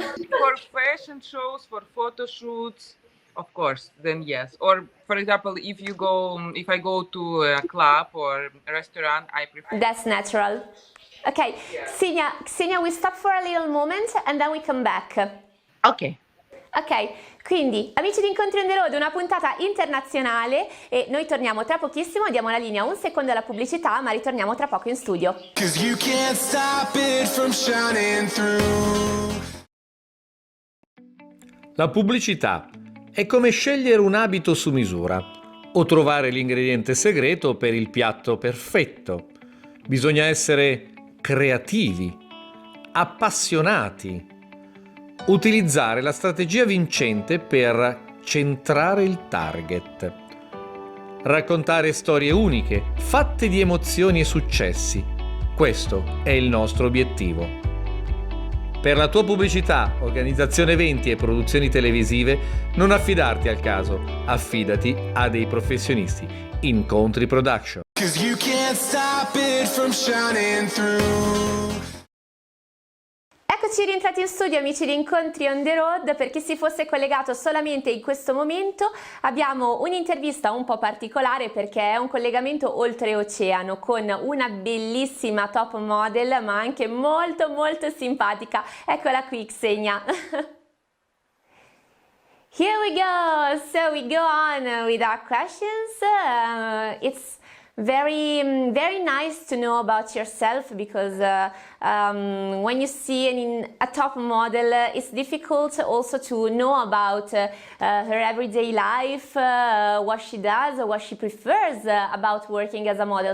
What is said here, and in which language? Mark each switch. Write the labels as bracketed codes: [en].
[en] for fashion shows, for photo shoots, of course, then yes. Or for example, if I go to a club or a restaurant, I prefer. That's natural. Okay, Kseniya, we stop for a little moment and then we come back. Ok. [it] Ok, quindi amici di Incontri On The Road, una puntata internazionale e noi torniamo tra pochissimo, diamo la linea un secondo alla pubblicità, ma ritorniamo tra poco in studio. [en] 'Cause you can't stop it from shining through. [it] La pubblicità è come scegliere un abito su misura o trovare l'ingrediente segreto per il piatto perfetto. Bisogna essere creativi, appassionati, utilizzare la strategia vincente per centrare il target, raccontare storie uniche, fatte di emozioni e successi. Questo è il nostro obiettivo. Per la tua pubblicità, organizzazione eventi e produzioni televisive, non affidarti al caso, affidati a dei professionisti. Incontri Production. [en] 'Cause you can't stop it from shining through. [it] Eccoci rientrati in studio amici di Incontri On The Road. Per chi si fosse collegato solamente in questo momento, abbiamo un'intervista un po' particolare perché è un collegamento oltreoceano con una bellissima top model ma anche molto simpatica. Eccola qui, Kseniya. [en] Here we go. So we go on with our questions. It's very nice to know about yourself because when you see a top model, it's difficult also to know about her everyday life, what she does, what she prefers about working as a model.